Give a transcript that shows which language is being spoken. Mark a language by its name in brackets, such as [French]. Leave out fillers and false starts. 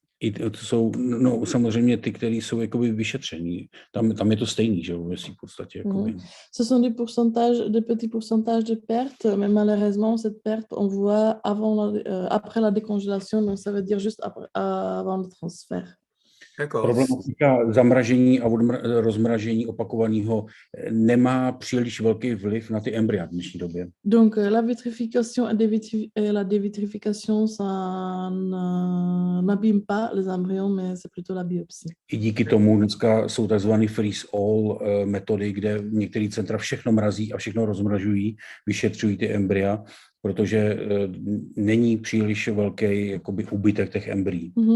[Czech] I to jsou, no samozřejmě ty, které jsou jakoby vyšetření. Tam je to stejný, že v podstatě. [French] Ce sont des petits pourcentages de pertes, mais malheureusement, cette perte, on voit après la décongélation, donc ça veut dire juste avant le transfert. [Czech] Problematika zamražení a rozmražení opakovaného nemá příliš velký vliv na ty embrya v dnešní době. [French] Donc la vitrification et la dévitrification, ça n'abîme pas les embryons, mais c'est plutôt la biopsie. [Czech] I díky tomu dneska jsou takzvané freeze-all metody, kde některé centra všechno mrazí a všechno rozmražují, vyšetřují ty embrya, protože není příliš velký jakoby úbytek těch embryí.